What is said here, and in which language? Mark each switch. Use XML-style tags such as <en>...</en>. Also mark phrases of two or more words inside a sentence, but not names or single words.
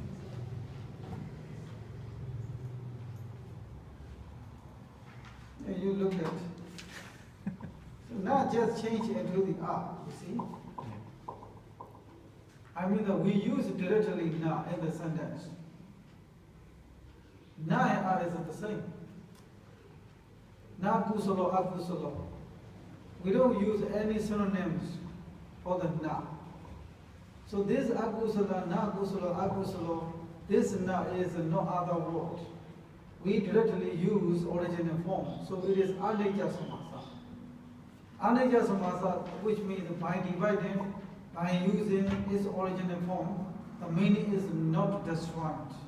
<en>And you look at so now just change into the R, you see? Yeah. I mean that we use it directly now in the sentence. Na and R is the same.</en> <pi>Na kusala, akusala.</pi> <en>We don't use any synonyms for the na. So this akusala,</en> <pi>na kusala, akusala,</pi> <en>this na is no other word. We directly use original form. So it is</en> <pi>anicca samasa. Anicca samasa,</pi> <en>which means by dividing, by using its original form, the meaning is not destroyed.</en>